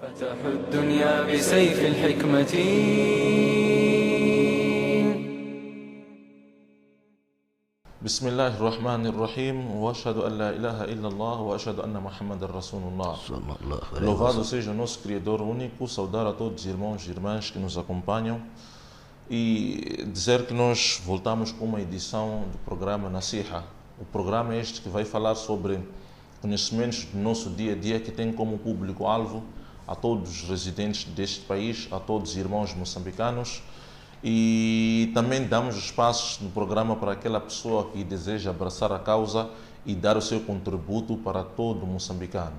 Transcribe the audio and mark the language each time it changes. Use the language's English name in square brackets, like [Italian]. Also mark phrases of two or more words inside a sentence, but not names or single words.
[Arabic] تفتح الدنيا بسيف الحكمة. بسم الله الرحمن الرحيم واشهد ان لا اله الا الله واشهد ان محمدا رسول الله. [Portuguese] Louvado seja o nosso Criador único, saudar a todos os irmãos e irmãs que nos acompanham e dizer que nós voltamos com uma edição do programa Nasiha. O programa é este que vai falar sobre conhecimentos do nosso dia a dia, que tem como público-alvo a todos os residentes deste país, a todos os irmãos moçambicanos, e também damos espaços no programa para aquela pessoa que deseja abraçar a causa e dar o seu contributo para todo moçambicano.